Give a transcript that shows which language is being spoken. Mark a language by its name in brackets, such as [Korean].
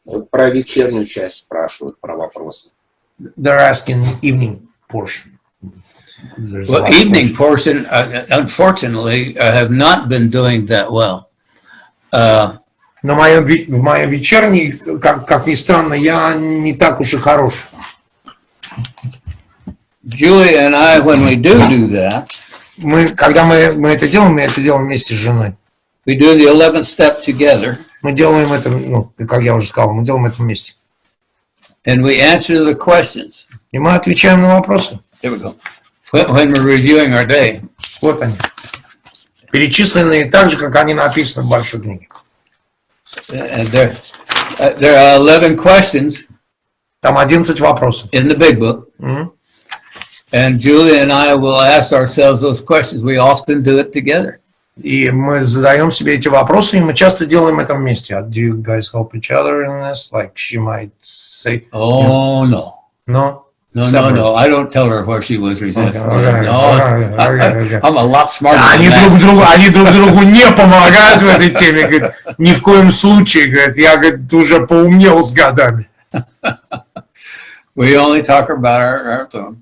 [Russian] Про вечернюю часть спрашивают, про вопросы. [English] They're asking evening portion. Well, evening portion, unfortunately, I have not been doing that well. [Russian] Но в моем вечерней, как ни странно, я не так уж и хорош. [English] Julie and I, when we do that, [Russian] когда мы это делаем вместе с женой. [English] We do the 11th step together. [Russian] Мы делаем это, как я уже сказал, мы делаем это вместе. [English] And we answer the questions. [Russian] И мы отвечаем на вопросы. [English] There we go. When we're reviewing our day. [Russian] Вот они. Перечисленные так же, как они написаны в большой книге. [English] There are 11 questions. [Russian] Там 11 вопросов. [English] In the big book. And Julie and I will ask ourselves those questions. We often do it together. [Russian] И мы задаем себе эти вопросы, и мы часто делаем это вместе. [English] Do you guys help each other in this? Like she might say. Oh, no. No? No. I don't tell her where she was resentful. Okay. I'm a lot smarter than [Russian] Они друг другу не помогают в этой теме. Говорят, ни в коем случае. Говорят, я уже поумнел с годами. [English] We only talk about our own.